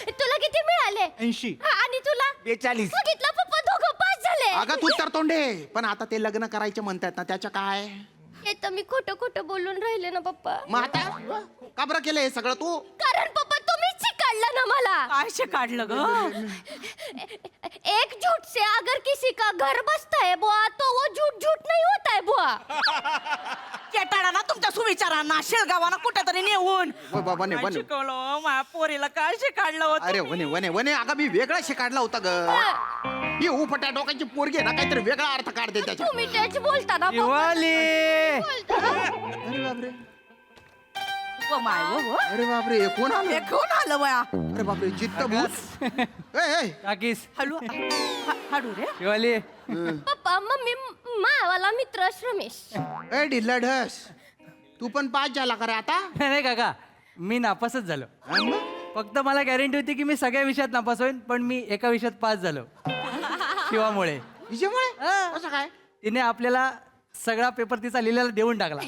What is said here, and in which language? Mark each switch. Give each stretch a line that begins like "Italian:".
Marathi: तुला किती मिळाले? 80. आणि तुला 42. सांगितलं पप्पा दोघं पास झाले. अगं तू तर तोंडे, पण आता ते लग्न करायचे म्हणतात ना, त्याच्या काय? हे तर मी खोटं खोटं बोलून राहिले ना पप्पा. मग आता का बरं केलं हे सगळं तू? कारण पप्पा तुम्हीच शिकाडलं ना मला. काय काढलं ग?
Hindi: एक झूठ से अगर किसी का घर बसता है बुआ तो वो झूठ झूठ नहीं होता है बुआ.
Marathi: केटाळा ना तुमच्या सुविचारांना शेळगावाना कुठेतरी नेऊन वय बाबा ने काय वने. शिकवलं माझ्या पोरीला काय शिकाडलं होतं? अरे वने वने वने, अगं मी वेगळा शिकाडला होता ग. ही उफट्या डोक्याची पोरगी आहे ना, काहीतरी वेगळा अर्थ काढते त्याच्या. तुम्ही तेच बोलता ना पप्पा. शिवाली बोलता. अरे बापरे, व माय व व. अरे बापरे, हे कोण आलं? हे कोण आलं वया? अरे बापरे, चित्त भूत. ए, काकीस हळू हळू रे. शिवाली पप्पा मम्मी मावाला मित्र रमेश. ए ढिल्ला ढस, तू पण पास झाला का रे आता? नाही काका, मी नापासच झालो. हा मग? फक्त मला गॅरंटी होती की मी सगळ्या विषयात नापास होईन, पण मी एका विषयात पास झालो. शिवामुळे. हिच्यामुळे? हा. कसं काय? तिने आपल्याला सगळा पेपर तिचा लिहिलेला देऊन टाकला.